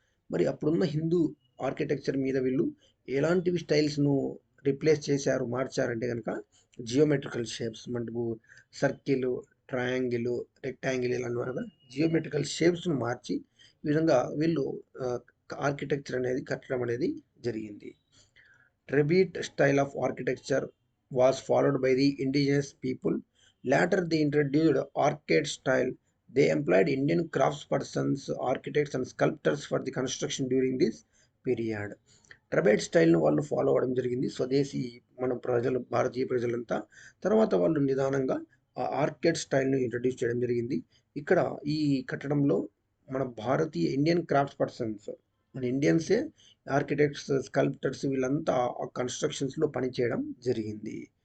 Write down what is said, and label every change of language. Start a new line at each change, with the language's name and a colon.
Telugu: మరి అప్పుడున్న హిందూ ఆర్కిటెక్చర్ మీద వీళ్ళు ఎలాంటివి స్టైల్స్ను రిప్లేస్ చేశారు, మార్చారంటే కనుక జియోమెట్రికల్ షేప్స్, మనకు సర్కిల్, ట్రయాంగిల్, రెక్టాంగిల్ ఇలా అన్నారు కదా, జియోమెట్రికల్ షేప్స్ను మార్చి ఈ విధంగా వీళ్ళు ఆర్కిటెక్చర్ అనేది కట్టడం అనేది జరిగింది.
English: Tribute style of architecture was followed by the indigenous people. Later they introduced arcade style. They employed Indian craftspersons, architects and sculptors for the construction during this period.
Telugu: ట్రబైట్ స్టైల్ను వాళ్ళు ఫాలో అవ్వడం జరిగింది, స్వదేశీ మన ప్రజలు, భారతీయ ప్రజలంతా. తర్వాత వాళ్ళు నిదానంగా ఆ ఆర్కేడ్ స్టైల్ను ఇంట్రడ్యూస్ చేయడం జరిగింది. ఇక్కడ ఈ కట్టడంలో మన భారతీయ ఇండియన్ క్రాఫ్ట్స్ పర్సన్స్, మన ఇండియన్సే ఆర్కిటెక్ట్స్, స్కల్ప్టర్స్ వీళ్ళంతా ఆ కన్స్ట్రక్షన్స్లో పనిచేయడం జరిగింది.